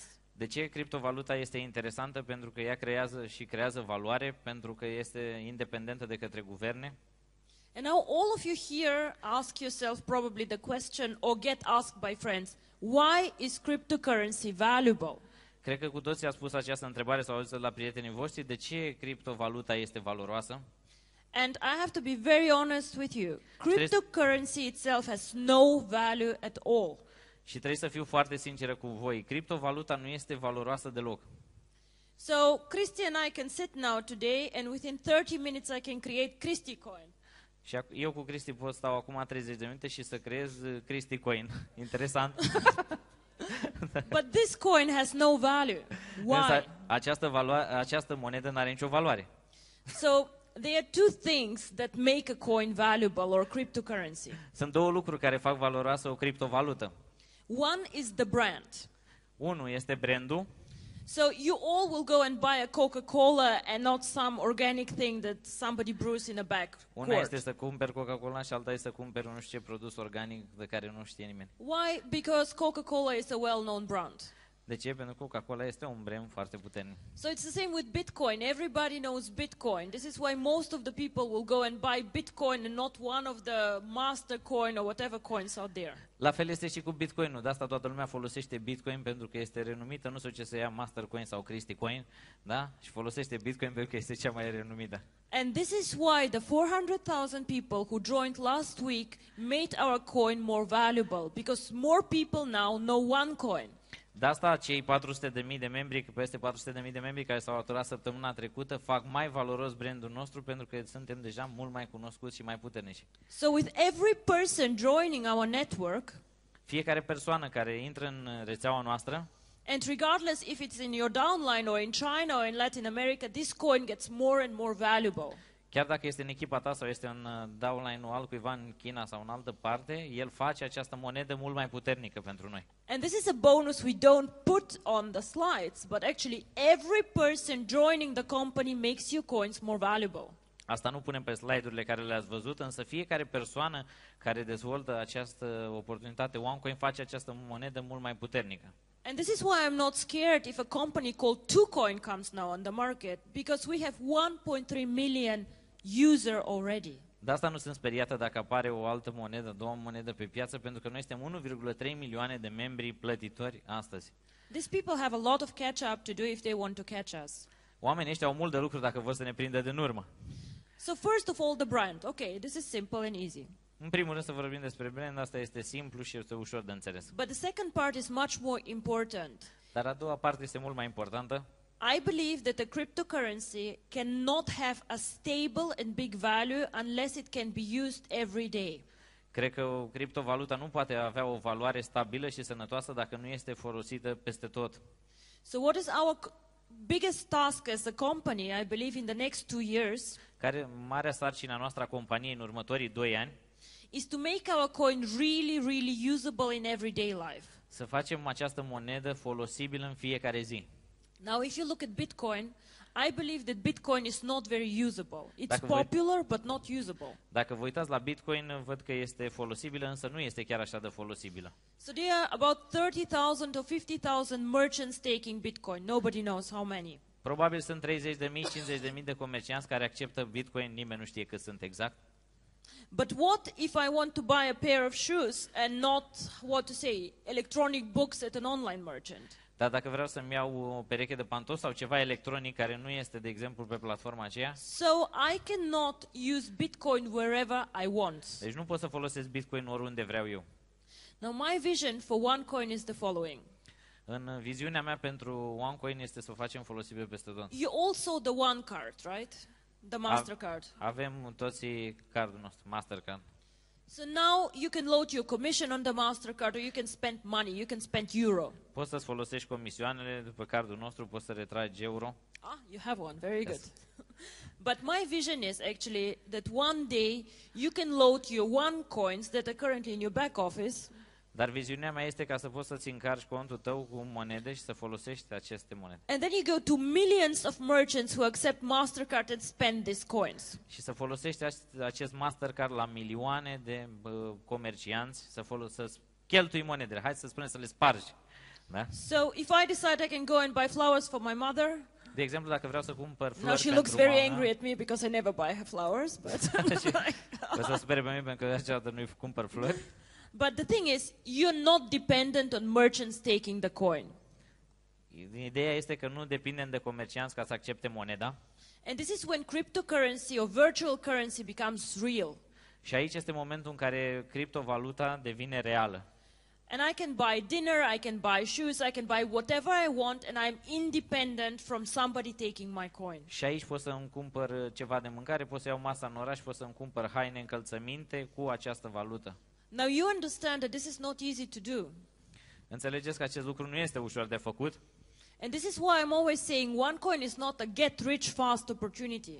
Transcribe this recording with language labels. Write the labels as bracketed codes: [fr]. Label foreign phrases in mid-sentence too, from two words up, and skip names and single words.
[ro] De ce criptovaluta este interesantă? Pentru că ea creează valoare, pentru că este independentă de către guverne. [en] And now all of you here ask yourself probably the question or get asked by friends, why is cryptocurrency valuable? [ro] Cred că cu toții ați spus această întrebare sau auzit la prietenii voștri, de ce criptovaluta este valoroasă? [en] And I have to be very honest with you. Cryptocurrency itself has no value at all. [ro] Și trebuie să fiu foarte sinceră cu voi. Criptovaluta nu este valoroasă deloc. [en] So Christy and I can sit now today and within 30 minutes I can create Christy coin. [ro] Și eu cu Cristi pot stau acum 30 de minute și să creez Cristi Coin. Interesant. [en] But this coin has no value. Why? [ro] Această monedă nu are nicio valoare. [en] So there are two things that make a coin valuable or cryptocurrency. [ro] Sunt două lucruri care fac valoroasă o criptovalută. [en] One is the brand. [ro] Unul este brandul. [en] So you all will go and buy a Coca-Cola and not some organic thing that somebody brews in a back [ro] Una [en] quart. [ro] este să cumperi Coca-Cola și alta este să cumperi nu știu ce produs organic de care nu știe nimeni. [en] Why? Because Coca-Cola is a well-known brand. [ro] De ce? Pentru că Coca-Cola este un brand foarte puternic. [en] So it's the same with Bitcoin. Everybody knows Bitcoin. This is why most of the people will go and buy Bitcoin and not one of the master coin or whatever coins out there. [ro] La fel este și cu Bitcoin-ul. De asta toată lumea folosește Bitcoin pentru că este renumită, nu știu ce să ia Mastercoin sau Cristi Coin, da? Și folosește Bitcoin pentru că este cea mai renumită. [en] And this is why the 400,000 people who joined last week made our coin more valuable, because more people now know OneCoin. [ro] De asta cei 400.000 de membri, peste 400.000 de membri care s-au alăturat săptămâna trecută, fac mai valoros brandul nostru pentru că suntem deja mult mai cunoscuți și mai puternici. [en] So with every person joining our network, [ro] Fiecare persoană care intră în rețeaua noastră, [en] and regardless if it's in your downline or in China or in Latin America, this coin gets more and more valuable. [ro] chiar dacă este în echipa ta sau este în downline-ul altcuiva în China sau în altă parte, el face această monedă mult mai puternică pentru noi. [en] And this is a bonus we don't put on the slides, but actually every person joining the company makes your coins more valuable. [ro] Asta nu punem pe slide-urile care le-ați văzut, însă fiecare persoană care dezvoltă această oportunitate OneCoin face această monedă mult mai puternică. [en] And this is why I'm not scared if a company called TwoCoin comes now on the market, because we have 1.3 million user already. [ro] De asta nu sunt speriată dacă apare o altă monedă, două monede pe piață, pentru că noi suntem 1,3 milioane de membri plătitori astăzi. [en] These people have a lot of catch up to do if they want to catch us. [ro] Oamenii ăștia au mult de lucru dacă vor să ne prindă din urmă. [en] So first of all, the brand. Okay, this is simple and easy. [ro] În primul rând să vorbim despre brand, asta este simplu și este ușor de înțeles. [en] But the second part is much more important. [ro] Dar a doua parte este mult mai importantă. [en] I believe that a cryptocurrency cannot have a stable and big value unless it can be used every day. [ro] Cred că o criptovalută nu poate avea o valoare stabilă și sănătoasă dacă nu este folosită peste tot. [en] So what is our biggest task as a company, I believe, in the next 2 years, [ro] Care marea sarcină a noastră a companiei în următorii 2 ani, [en] is to make our coin really, really usable in everyday life. [ro] să facem această monedă folosibilă în fiecare zi. [en] Now, if you look at Bitcoin, I believe that Bitcoin is not very usable. It's [ro] Dacă voi- [en] popular, but not usable. [ro] Dacă vă uitați la Bitcoin, văd că este folosibilă, însă nu este chiar așa de folosibilă. [en] So there are about 30,000 or 50,000 merchants taking Bitcoin. Nobody knows how many. [ro] Probabil sunt 30.000, 50.000 de comercianți care acceptă Bitcoin, nimeni nu știe cât sunt exact. [en] But what if I want to buy a pair of shoes and not, what to say, electronic books at an online merchant? [ro] Dar dacă vreau să-mi iau o pereche de pantofi sau ceva electronic care nu este, de exemplu, pe platforma aceea, [en] So I cannot use Bitcoin wherever I want. [ro] deci nu pot să folosesc Bitcoin oriunde vreau eu. [en] Now my vision for OneCoin is the following. [ro] În viziunea mea pentru OneCoin este să o facem folosibil peste tot. [en] You all saw the One card, right? The Mastercard. [ro] Avem toți cardul nostru, Mastercard. [en] So now you can load your commission on the Mastercard, or you can spend money, you can spend euro. [ro] Poți să-ți folosești comisioanele după cardul nostru, poți să retragi euro. [en] Ah, you have one, very good. Yes. But my vision is actually that one day you can load your OneCoins that are currently in your back office, [ro] Dar viziunea mea este ca să poți să-ți încarci contul tău cu monede și să folosești aceste monede. [en] and then you go to millions of merchants who accept Mastercard and spend these coins. [ro] Și să folosești acest Mastercard la milioane de comercianți, să-ți cheltui monedele. Hai să spunem să le spargi. Da? [en] So if I decide I can go and buy flowers for my mother, [ro] De exemplu, dacă vreau să cumpăr flori [en] now she [ro] pentru [en] looks very [ro] mama, [en] angry at me because I never buy her flowers, but [ro] că se supere pe mine pentru că aceasta nu-i cumpăr flori. [en] but the thing is, you're not dependent on merchants taking the coin. [ro] Ideea este că nu depindem de comercianți ca să accepte moneda. [en] And this is when cryptocurrency or virtual currency becomes real. [ro] Și aici este momentul în care criptovaluta devine reală. [en] And I can buy dinner, I can buy shoes, I can buy whatever I want, and I'm independent from somebody taking my coin. [ro] Și aici pot să îmi cumpăr ceva de mâncare, pot să iau masa în oraș, pot să îmi cumpăr haine, încălțăminte cu această valută. [en] Now you understand that this is not easy to do. [ro] Înțelegeți că acest lucru nu este ușor de făcut? [en] And this is why I'm always saying OneCoin is not a get rich fast opportunity.